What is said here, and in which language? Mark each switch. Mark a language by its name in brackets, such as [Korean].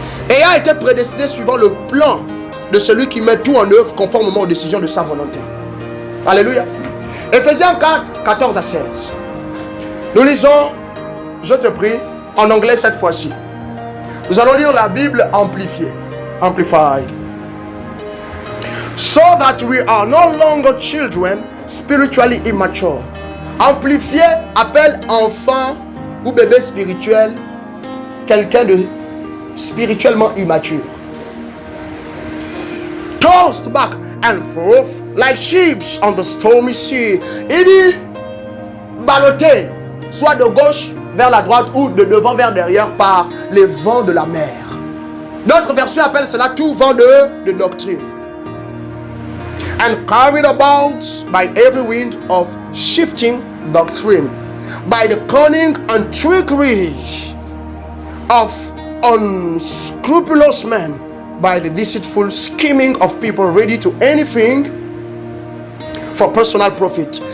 [French] Ayant été prédestiné suivant le plan de celui qui met tout en œuvre conformément aux décisions de sa volonté. Alléluia. Ephésiens 4, 14 à 16. Nous lisons, je te prie, en anglais cette fois-ci. Nous allons lire la Bible amplifiée. [English] Amplified. So that we are no longer children, spiritually immature. [French] Amplifié appelle enfant ou bébé spirituel quelqu'un de spirituellement immature. [English] Tossed back and forth like ships on the stormy sea. [French] Il dit ballotté, soit de gauche vers la droite ou de devant vers derrière par les vents de la mer. D'autres versions appellent cela tout vent de doctrine. [English] And carried about by every wind of shifting doctrine, by the cunning and trickery of unscrupulous men, by the deceitful scheming of people ready to anything for personal profit.